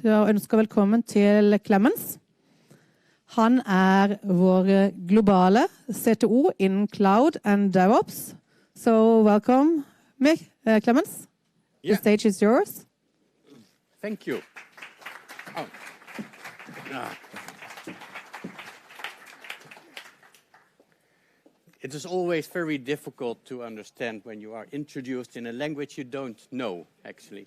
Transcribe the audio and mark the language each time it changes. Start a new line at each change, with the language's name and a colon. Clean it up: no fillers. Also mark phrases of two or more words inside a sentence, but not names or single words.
Norwegian: skal ønske velkommen til Clemens. Han vår globale CTO
English: in Cloud and DevOps. So welcome, Clemens. Yeah. The stage is yours. Thank you. Oh. It is always very difficult to understand when you are introduced in a language you don't know, actually.